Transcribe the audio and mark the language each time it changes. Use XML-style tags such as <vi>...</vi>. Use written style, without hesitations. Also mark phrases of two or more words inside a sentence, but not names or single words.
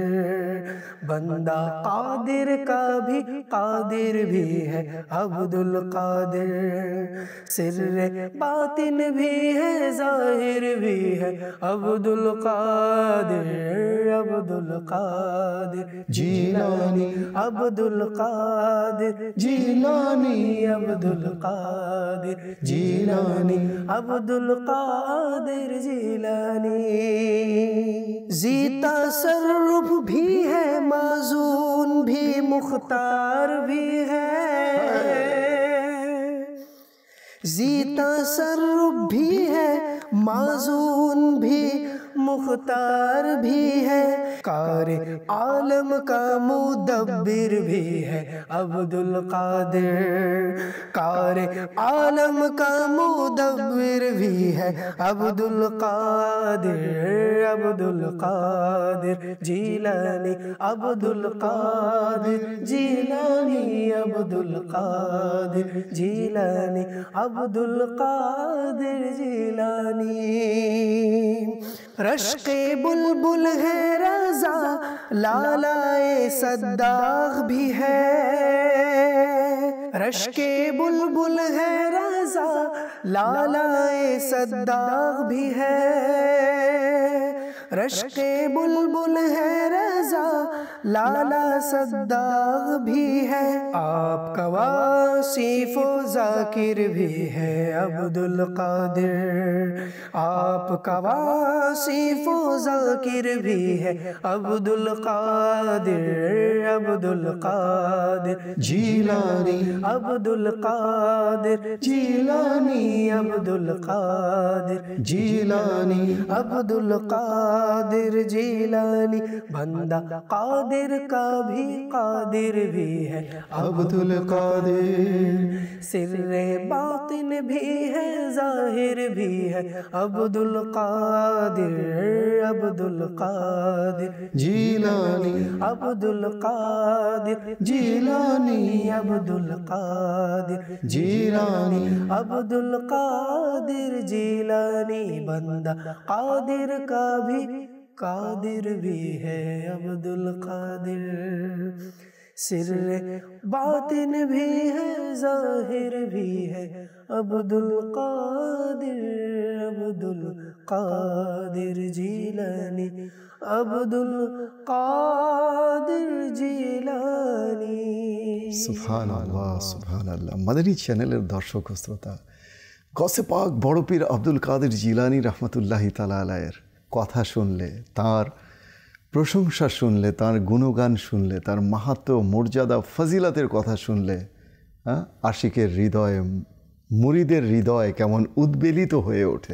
<ur>بندہ قادر کا بھی قادر بھی ہے عبد القادر سر باطن بھی ہے ظاہر بھی ہے عبد القادر عبد القادر جیلانی عبد القادر جیلانی عبد القادر جیلانی عبد القادر جیلانی ذی تصرف بھی ہے معزون بھی مختار بھی ہے ذی تصرف بھی ہے، ماذون بھی، مختار بھی ہے، کارِ عالم کا مدبر بھی ہے عبد القادر. کارِ عالم کا مدبر بھی ہے عبد القادر. عبد القادر جیلانی، عبد القادر جیلانی، عبد القادر جیلانی، عبد القادر جیلانی. رشکِ بلبل ہے رضا، لالۂ صد داغ بھی ہے. رشکِ بلبل ہے رضا، لالۂ صد داغ بھی ہے. رشکِ بلبل ہے رضا، لالہ صد داغ بھی ہے. آپ کا واصف ذاکر بھی ہے عبد القادر. آپ کا واصف ذاکر بھی ہے عبد القادر. عبد القادر جیلانی، عبد القادر جیلانی، عبد القادر جیلانی، عبد القادر جیلانی. بندہ قادر کا بھی قادر بھی ہے عبد القادر. سرِ باطن بھی ہے، ظاہر بھی ہے عبد القادر. عبد القادر جیلانی، عبد القادر جیلانی، عبد القادر جیلانی، عبد القادر جیلانی. بندہ قادر کا بھی قادر بھی ہے عبد القادر. سرِ باطن بھی ہے، ظاہر بھی ہے عبد القادر. عبد القادر جیلانی، عبد القادر جیلانی.</ur> <ar>سبحان الله، سبحان الله.</ar> <bn>মাদানী চ্যানেলের দর্শক ও শ্রোতা, গৌসে পাক বড় পীর আব্দুল কাদের জিলানী</bn> <ar>رحمة الله تعالى عليه</ar> <bn>কথা শুনলে, তার প্রশংসা শুনলে, তার গুণগান শুনলে, তার মাহাত্ম্য, মর্যাদা, ফজিলতের কথা শুনলে আশিকের হৃদয়ে, মুরিদের হৃদয় কেমন উদ্বেলিত হয়ে ওঠে।</bn>